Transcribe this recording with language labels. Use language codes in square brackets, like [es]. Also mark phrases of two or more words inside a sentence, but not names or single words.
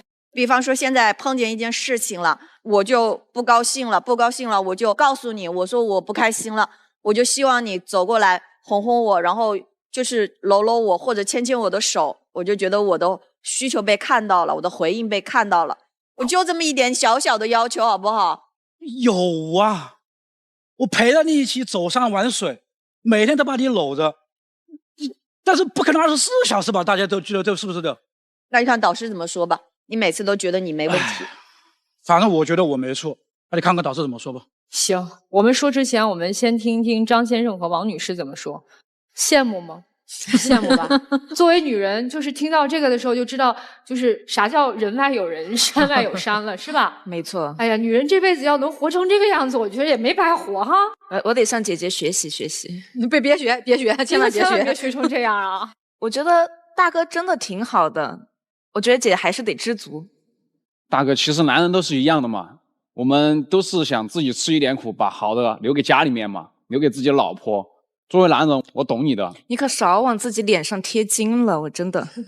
[zh] 比方說現在碰見一件事情了，我就不高興了，我就告訴你，我說我不開心了，我就希望你走過来哄哄我，然後就是搂搂我或者牽牽我的手，我就覺得我的需求被看到了，我的回應被看到了，我就這麼一點小小的要求，好不好？有啊，我陪着你一起走山玩水，每天都把你摟着，但是不可能24小時吧？大家都觉得这是不是的？那你看导师怎么說吧？你每次都覺得你沒問題，反正我覺得我沒錯，那你看看導師怎麼說吧。行，我們說之前，我們先聽聽張先生和王女士怎麼說。羨慕嗎？羡慕吧。作為女人，就是聽到這個的時候就知道，就是啥叫人外有人，山外有山了，是吧？沒錯。哎呀，女人這輩子要能活成這個樣子，我覺得也沒白活哈。我得向姐姐學習學習。你別學，千萬別學成這樣啊！我覺得大哥真的挺好的。我覺得姐還是得知足。大哥，其實男人都是一樣的嘛，我們都是想自己吃一點苦，把好的留給家裡面嘛，留給自己的老婆。作為男人，我懂你的。你可少往自己臉上貼金了，我真的。